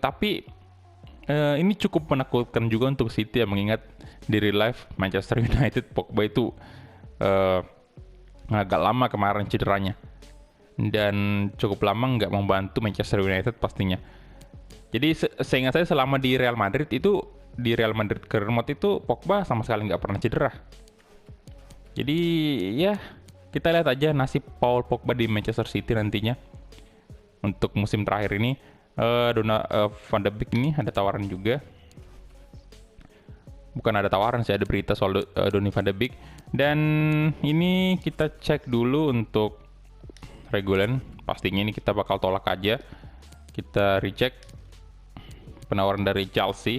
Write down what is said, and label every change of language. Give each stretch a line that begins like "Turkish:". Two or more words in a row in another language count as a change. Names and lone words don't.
Indonesian: Tapi ini cukup menakutkan juga untuk City ya, mengingat di
English: real life
Indonesian: Manchester United Pogba itu agak lama kemarin cederanya dan cukup lama nggak membantu Manchester United pastinya. Jadi seingat saya selama di Real Madrid itu, di Real Madrid ke remote itu Pogba sama sekali nggak pernah cedera. Jadi ya kita lihat aja nasib Paul Pogba di Manchester City nantinya untuk musim terakhir ini. Van de Beek ini ada tawaran juga. Bukan ada tawaran sih, ada berita soal Donny van de Beek. Dan ini kita cek dulu untuk Regulen. Pastinya ini kita bakal tolak aja. Kita reject penawaran dari Chelsea.